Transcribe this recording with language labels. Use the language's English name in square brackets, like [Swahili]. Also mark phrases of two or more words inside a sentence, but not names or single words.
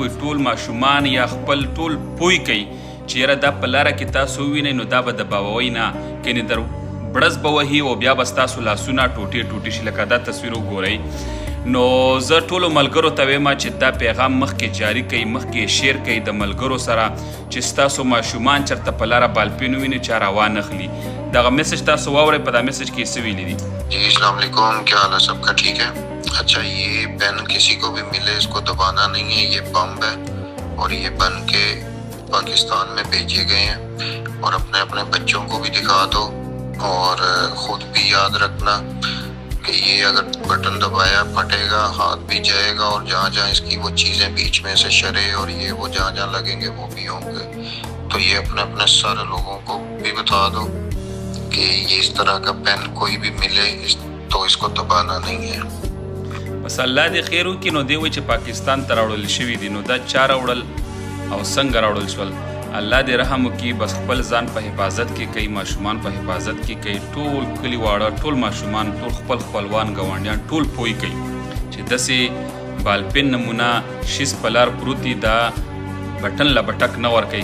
[Pashto] وایي ټول ماشومان یا خپل ټول پوی کوي چې یاره دا په لاره کې تاسو ووینئ نو دا به دباوئ نه، کنې در بړز به وهي او بیا به ستاسو لاسونه ټوټې ټوټې شي. لکه دا تصویر وګورئ. نو زه ټولو ملګرو ته وایم چې دا پیغام مخکې جاری کړئ، مخکې شیر کړئ د ملګرو سره چې ستاسو ماشومان چېرته په لاره بالپن وویني چا روان اخلي. دغه میسج تاسو واورئ. په دا میسج کې څه ویلي دي؟ [Urdu] جی [Arabic] السلام علیکم، [Urdu] کیا حال ہے سب کا؟ ٹھیک ہے. اچھا، یہ پین کسی کو بھی ملے اس کو دبانا نہیں ہے، یہ بم ہے اور یہ بن کے پاکستان میں بھیجے گئے ہیں. اور اپنے اپنے بچوں کو بھی دکھا دو اور خود بھی یاد رکھنا کہ یہ اگر بٹن دبایا پھٹے گا، ہاتھ بھی جائے گا اور جہاں جہاں اس کی وہ چیزیں بیچ میں سے شرے اور یہ وہ جہاں جہاں لگیں گے وہ بھی ہوں گے. تو یہ اپنے اپنے سارے لوگوں کو بھی بتا دو کہ یہ اس طرح کا پین کوئی بھی ملے تو اس کو دبانا نہیں ہے. [Pashto] بس الله دې خیر وکړي. نو دی وایي چې پاکستان ته راوړل شوي دي، نو دا چا راوړل او څنګه راوړل شول؟ الله دې رحم وکړي. بس خپل ځان په حفاظت کې کوي، ماشومان په حفاظت کې کوي، ټول کلي واړه، ټول ماشومان، ټول خپل خپلوان ګاونډیان ټول پوی کوي چې داسې بالپن نمونه شیز په لار پروت دي، دا بټن له بټک نه ورکوي.